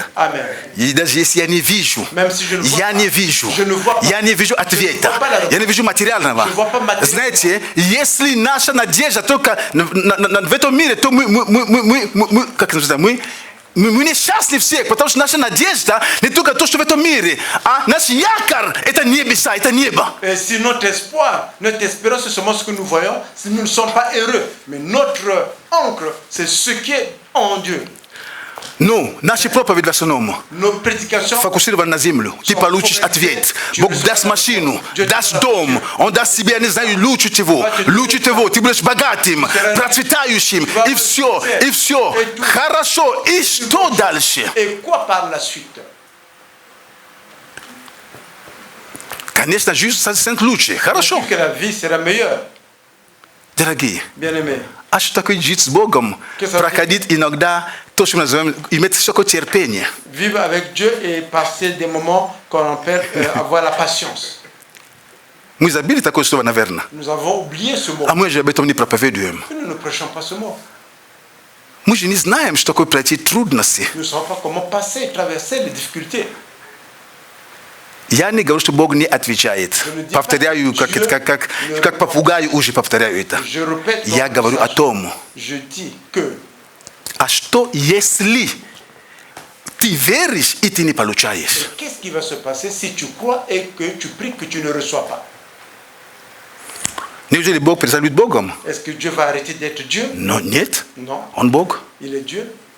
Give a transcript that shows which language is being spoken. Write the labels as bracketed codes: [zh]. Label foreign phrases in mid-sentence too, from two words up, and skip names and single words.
[ru] И даже если я не вижу ответа, я не вижу материального. Знаете, если наша надежда только в этом мире, то мы несчастны все, потому что наша надежда не только то, что в этом мире, а наш якорь – это небеса, это небо. [fr] Si notre espoir, notre espérance, c'est seulement ce que nous voyons, si nous ne sommes pas heureux, mais notre ancre, c'est ce qui est en Dieu. [ru] Ну, наши проповеди в основном фокусированы на землю. Ты получишь ответ. Бог даст машину, даст дом, Он даст себе, я не знаю, лучше того. Ты будешь богатым, процветающим, и все. Хорошо, и что дальше? Конечно, жизнь станет лучше. Хорошо. Дорогие, а что такое жить с Богом? Проходить иногда то, что мы называем, иметь всякое терпение. [fr] Vivre avec Dieu et passer des moments qu'on appelle avoir la patience. [ru] Мы забыли такое слово, наверное. [fr] Nous avons oublié ce mot. [ru] А мы же об этом не проповедуем. [fr] Nous ne prêchons pas ce mot. [ru] Мы же не знаем, что такое пройти трудности. [fr] Nous ne savons pas comment passer, traverser les difficultés. [ru] Я не говорю, что Бог не отвечает. Повторяю, как попугай уже повторяю это. Я говорю о том, [fr] Qu'est-ce qui va se passer si tu crois et que tu pries que tu ne reçois pas? Est-ce que Dieu va arrêter d'être Dieu? Non. Non. Il est Dieu.